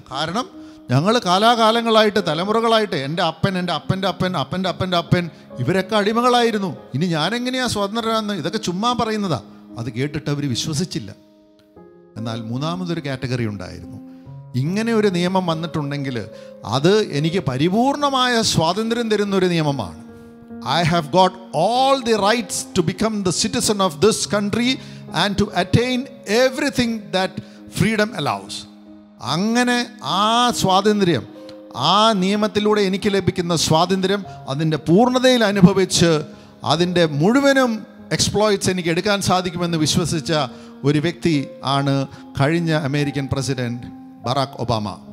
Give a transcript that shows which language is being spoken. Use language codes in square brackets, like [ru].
[ml] കാരണം ഞങ്ങൾ കാലാകാലങ്ങളായിട്ട്, തലമുറകളായിട്ട്, എൻ്റെ അപ്പൻ, എൻ്റെ അപ്പൻ്റെ അപ്പൻ, അപ്പൻ്റെ അപ്പൻ്റെ അപ്പൻ, ഇവരൊക്കെ അടിമകളായിരുന്നു. ഇനി ഞാനെങ്ങനെയാണ് സ്വതന്ത്രരാന്ന്? ഇതൊക്കെ ചുമ്മാ പറയുന്നതാ. അത് കേട്ടിട്ട് അവർ വിശ്വസിച്ചില്ല. എന്നാൽ മൂന്നാമതൊരു കാറ്റഗറി ഉണ്ടായിരുന്നു. ഇങ്ങനെ ഒരു നിയമം വന്നിട്ടുണ്ടെങ്കിൽ അത് എനിക്ക് പരിപൂർണമായ സ്വാതന്ത്ര്യം തരുന്നൊരു നിയമമാണ്. [en] I have got all the rights to become the citizen of this country and to attain everything that freedom allows. [ml] അങ്ങനെ ആ സ്വാതന്ത്ര്യം, ആ നിയമത്തിലൂടെ എനിക്ക് ലഭിക്കുന്ന സ്വാതന്ത്ര്യം അതിൻ്റെ പൂർണ്ണതയിൽ അനുഭവിച്ച് അതിൻ്റെ മുഴുവനും എക്സ്പ്ലോയിറ്റ്സ് എനിക്ക് എടുക്കാൻ സാധിക്കുമെന്ന് വിശ്വസിച്ച ഒരു വ്യക്തി ആണ് കഴിഞ്ഞ അമേരിക്കൻ പ്രസിഡന്റ് ബറാക് ഒബാമ.